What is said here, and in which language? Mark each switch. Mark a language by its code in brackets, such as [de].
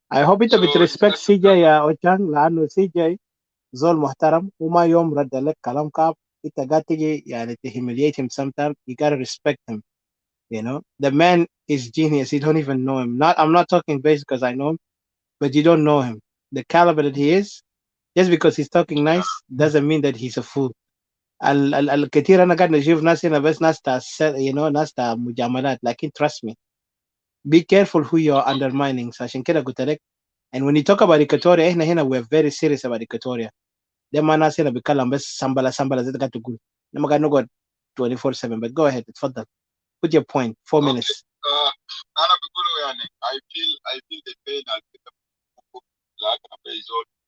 [en] I hope [ar] انت بترسبكت CJ يا اوجان لانه CJ زول محترم وما يوم رد لك كلام كاب انت قاعد تجي يعني [en] to humiliate him sometimes. You gotta respect him. You know, the man is genius. You don't even know him. I'm not talking based because I know him, but you don't know him. The caliber that he is, just because he's talking nice doesn't mean that he's a fool. [ar] الكثير انا قاعد نشوف ناس هنا بس ناس تاع ناس تاع مجاملات لكن [en] trust me, be careful who you're undermining. [ar] عشان كده قلت لك. [en] And when you talk about Equatoria, [ar] احنا هنا [en] we're very serious about Equatoria. [ar] ده ما ناس هنا بيتكلم بس سامبلا زي ما قاعد تقول. لما قاعد نقعد 24/7. [en] But go ahead, [ar] اتفضل. [en] Put your point. 4 minutes. [ar] أنا بقوله يعني [en] I feel the pain [ar] على كده [en] like a baseball.